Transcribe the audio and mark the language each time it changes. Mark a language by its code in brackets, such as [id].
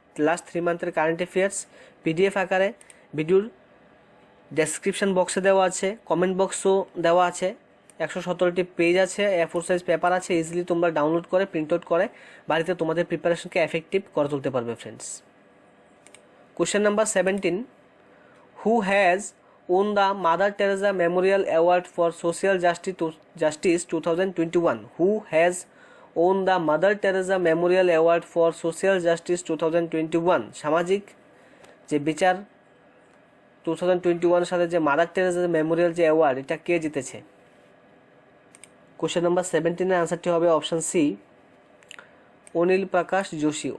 [bn] Last 3 মান্থের current affairs PDF আকারে ভিডিওর description বক্সে দেওয়া আছে, কমেন্ট বক্সও দেওয়া আছে। 117টি পেজ আছে, A4 সাইজ পেপার আছে। ইজিলি তোমরা ডাউনলোড করে প্রিন্ট আউট করে বাড়িতে তোমাদের প্রিপারেশনকে এফেক্টিভ করে তুলতে পারবে friends. [en] Question number 17, who has won the Mother Teresa Memorial Award for Social Justice 2021? Who has won the Mother Teresa Memorial Award for Social Justice 2021? [bn] সামাজিক যে বিচার 2021 সালে যে মাদার টেরেসা মেমোরিয়াল যে অ্যাওয়ার্ড, এটা কে জিতেছে? কোশ্চেন নাম্বার 17 এর আনসারটি হবে অপশন সি, অনিল প্রকাশ যোশী।